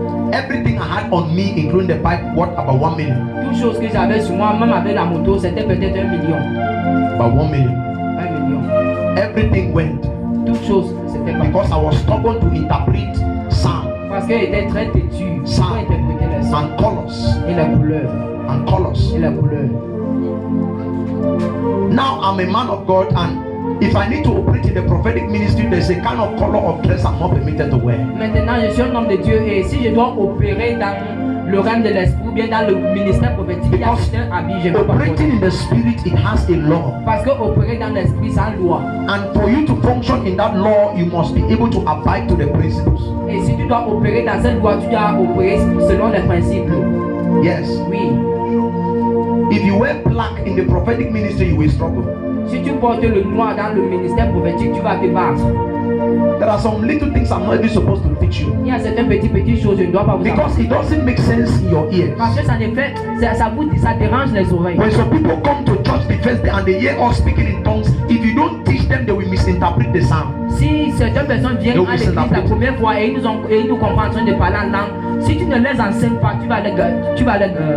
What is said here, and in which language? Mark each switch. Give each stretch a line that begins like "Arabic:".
English: Everything I had on me, including the bike, worth about 1 million.
French: Toute chose que j'avais sur moi, même avec la moto, c'était peut-être 1 million.
English: About 1 million.
French: 1 million.
English: Everything went
French: Toute chose, c'était pas.
English: because I was stubborn to interpret sound
French: Parce qu'elle était très têtue pour interpréter les sons
English: and colors
French: et les couleurs.
English: and colors.
French: Et les couleurs.
English: Now I'm a man of God, and if I need to operate in the prophetic ministry, there's a kind of color of dress I'm not permitted to wear.
French: Maintenant, je suis un homme de Dieu et si je dois opérer dans le règne de l'esprit ou bien dans le ministère prophétique, il y a certains habits que je ne peux pas porter.
English: Operating in the spirit, it has a law.
French: Parce que opérer dans l'esprit, c'est une loi.
English: And for you to function in that law, you must be able to abide to the principles.
French: Et si tu dois opérer dans cette loi, tu dois opérer selon les principes.
English: Yes.
French: Oui.
English: If you wear black in the prophetic ministry, you will struggle.
French: Si tu portes le noir dans le ministère prophétique, tu vas te battre.
English: There are some little things I'm not even supposed to teach you.
French: Il y a certaines petites choses que je ne dois pas vous apprendre.
English: Because it doesn't make sense in your ears.
French: Parce que ça ne fait, ça dérange les oreilles.
English: When some people come to church the first day and they hear us speaking in tongues, if you don't teach them, they will misinterpret the sound.
French: Si certaines personnes viennent à l'église la première fois et ils nous comprennent en train de parler en langue, si tu ne les enseignes pas, tu vas les